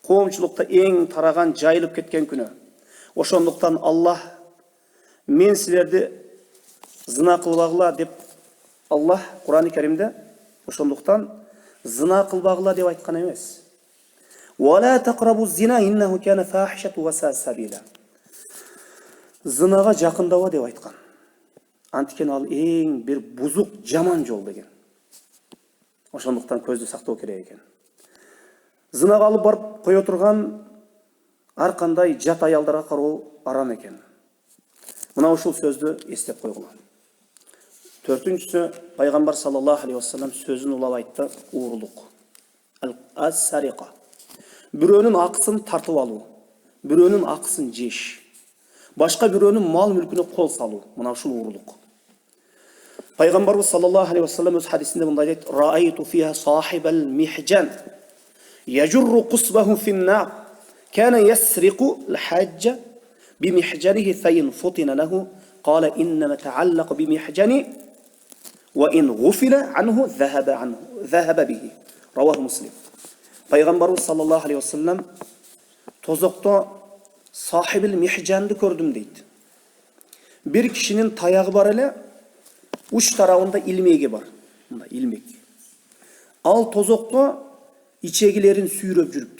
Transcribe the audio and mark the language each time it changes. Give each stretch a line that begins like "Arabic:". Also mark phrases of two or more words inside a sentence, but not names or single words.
Kyrgyz: коомчулукта эң тараган, жайылып кеткен күнү. Ошондуктан Аллах мен силерди зына кылбагыла деп Аллах Кур'ан-ы Каримде ошондуктан зына кылбагыла деп айткан эмес.
Arabic: ولا تقربوا الزنى إنه كان فاحشة وساء سبيلا.
Kyrgyz: Зынага жакындаба деп айткан. Антикен ал эң бир бузук, жаман жол деген. Ошондуктан көздү сактоо керек экен. Зынага алып барып кое турган ар кандай жат аялдарга кароо арам экен. Мына ушул сөздү эстеп койгула. Төртүнчүсү, пайгамбар
Arabic: صلى الله عليه وسلم
Kyrgyz: сөзүн улап айтты: уурулук.
Arabic: Ас-сариqa.
Kyrgyz: Бирөөнүн акысын тартып алуу, бирөөнүн акысын жеш, башка бирөөнүн мал мүлкүнө кол салуу, мына ушул уурулук. Пайгамбарыбыз
Arabic: صلى الله عليه وسلم
Kyrgyz: өз хадисинде мындай дейт:
Arabic: "رأيت فيها صاحب المحجن يجر قصبه في النار كان يسرق الحاج بمحجنه فإن فطن له قال إنما تعلق بمحجني وإن غفل عنه ذهب به." رواه مسلم.
Kyrgyz: Пайгамбарыбыз
Arabic: صلى الله عليه وسلم
Kyrgyz: тозокто сахибил михжанды көрдүм дейт. Бир кишинин таягы бар эле, уч тарабында илмеги бар. Мында илмек. Ал тозокто ичегилерин сүйрөп жүрүптүр.